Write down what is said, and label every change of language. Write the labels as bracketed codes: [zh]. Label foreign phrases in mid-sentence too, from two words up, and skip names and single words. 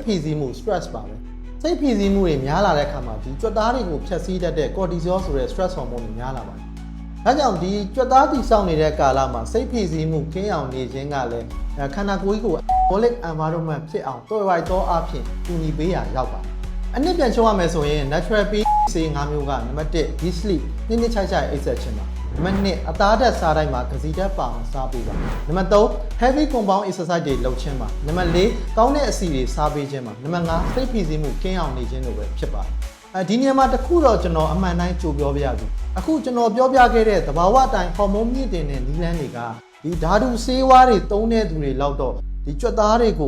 [my] ဖိစီးမှု stress ပါပဲ။စိတ်ဖိစီးမှုတွေများလာတဲ့အခါမှာဒီကြွက်သားတွေကိုဖျက်ဆီးတတ်တဲ့ cortisol ဆိုတဲ့ [en] stress hormone [my] တွေများလာပါတယ်။ဒါကြောင့်ဒီကြွက်သားတိဆောက်နေတဲ့ကာလမှာစိတ်ဖိစီးမှုကင်းအောင်နေခြင်းကလည်းခန္ဓာကိုယ်ကို [en] anabolic environment [my] ဖြစ်အောင်တော်ရိုက်သောအဖြစ်ကူညီပေးရ ရောက်ပါတယ်။အနည်းပြန်ချုံရမယ်ဆိုရင် [en] natural beauty [my] ဆေး5မျိုးကနံပါတ်1 [en] deep sleep [my] နှစ်ခြိုက်အိပ်စက်ခြင်းပါနံပါတ်2အသားဓာတ်စားတိုင်းမှာဂစီဓာတ်ပါအောင်စားပေးပါနံပါတ်3 [en] heavy compound exercise [my] တွေလုပ်ခြင်းပါနံပါ တ်4ကောင်းတဲ့အဆီတွေစားပေးခြင်းပါနံပါတ်5စိတ်ဖိစီးမှုကင်းအောင်နေခြင်းတို့ပဲဖြစ်ပါတယ်ဒီနေရာမှာတခုတော့ကျွန်တော်အမှန်တိုင်းကြိုပြောပြရဘူးအခုကျွန်တော် ပြောပြခဲ့တဲ့သဘာဝအတိုင်းဟော်မုန်းမြင့်တင်တဲ့နည်းလမ်းတွေကဒီဓာတုဆေးဝါးတွေသုံးတဲ့သူတွေလောက်တော့ဒီကြွက်သားတွေကို